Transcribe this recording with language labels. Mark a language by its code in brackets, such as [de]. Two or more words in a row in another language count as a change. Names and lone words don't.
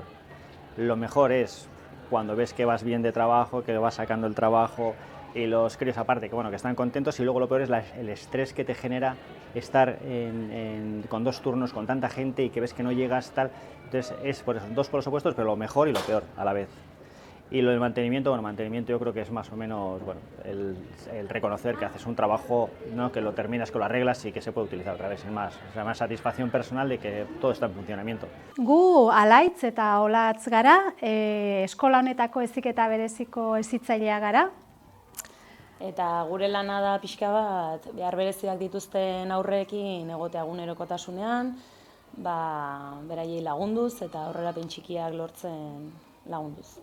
[es] Lo mejor es cuando ves que vas bien de trabajo, que vas sacando el trabajo y los críos aparte que están contentos, y luego lo peor es el estrés que te genera estar con 2 turnos con tanta gente y que ves que no llegas tal. Entonces es por eso, 2 polos opuestos, pero lo mejor y lo peor a la vez. Y lo del mantenimiento, mantenimiento yo creo que es más o menos el reconocer que haces un trabajo, ¿no?, que lo terminas, que lo arreglas y que se puede utilizar otra vez. Es más satisfacción personal de que todo está en funcionamiento. [eu] Gu Alaitz eta Olatz gara, eskola honetako heziketa bereziko hezitzailea gara. Eta gure lana da pixka bat, behar bereziak dituzten aurreekin egotea egunerokotasunean, beraiei lagunduz eta aurrerapen txikiak lortzen lagunduz.